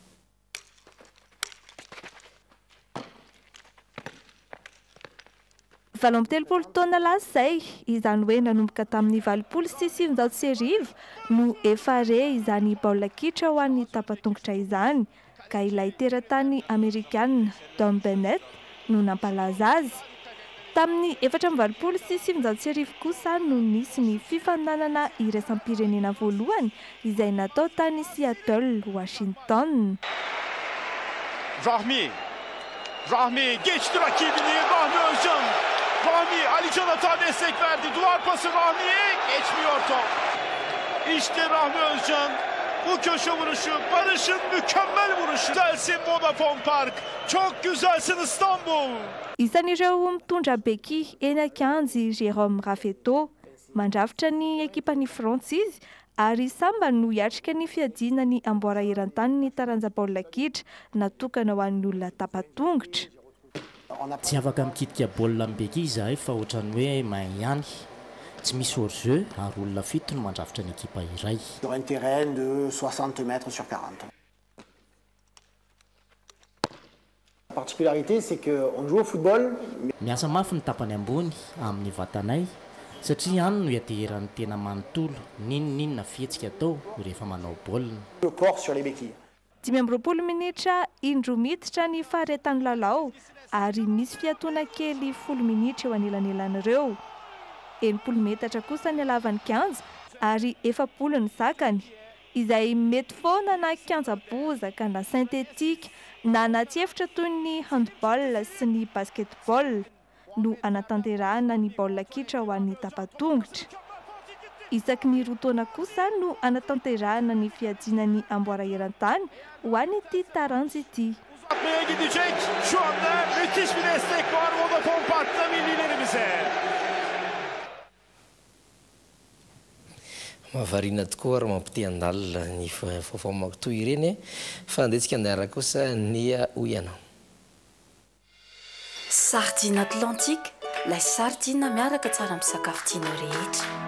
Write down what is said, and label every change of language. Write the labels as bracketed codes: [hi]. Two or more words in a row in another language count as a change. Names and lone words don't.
[mg] Valo amby 30 taona lasay izany hoe nanomboka tamin'ny 1970 no efa re izany baolina kitra ho an'ny tapatongotra izany ka ilay teratany Amerikana Don Bennett no nampalaza azy. Tamin'ny 1970 kosa no nisy ny fifaninanana iraisam-pirenena voalohany izay natao tany Seattle, Washington. [tr] Rahmi geçti rakibini Rahmi Özcan. Rahmi Ali Canat'a destek verdi. Duvar pası Rahmi'ye geçmiyor top. İşte Rahmi Özcan. Bu köşe vuruşu, Barış'ın mükemmel vuruşu. Güzelsin Vodafone Park. Çok güzelsin İstanbul. [mg] Isan'ireo mitondra beky eny an-kianjy Jérôme Raffetto mandrafitra ny ekipan'ny Frantsisy ary samba no hiatrika ny fiadiana ny amboara eran-tany ny taranja baolina kitra natokana ho an'ny olona tapatongotra. tsy afaka mikitika baolina mibeka izy zahay fa ohatrany hoe mahay ihany tsy misy hors-jeu ary olona fito no mandrafitra ny ekipa iray. [fr] Sur un terrain de 60 mètres sur 40. La particularité c'est qu'on joue au football. [mg] Miasa mafy ny tapany ambony amin'ny vatanay satria any no iateheran'ny tena manontolo ninona fihetsika atao rehefa manao baolina. [fr] Le corps sur les béquilles. [mg] 20 minitra indro miditra ny faharetan'ny lalao ary misy fiatoana kely 10 minitra eo anelan'elan'ireo. 80 metatra kosa ny halavan'ny kianja ary 70 ny zakany izay mety foana na kianja-bozaka na synthetique na anaty efitra toy ny handball sy ny basketball no anatanterahana ny baolina kitra ho an'ny tapatongotra. Isaky ny roa taona kosa no anatanterahana ny fiadinany amboara eran-tany ho an'ity taranja ity. [tr] Gidecek şu anda müthiş bir destek var Vodafone Park'ta millilerimize. [mg] Mahavariana tokoa ary mampite handalina ny vaovao mankitoy ireny fa andetsika andara kosa ny oianao. Sardine Atlantique, ilay sardine miaraka tsara amin'ny sakafo tianao rehetra.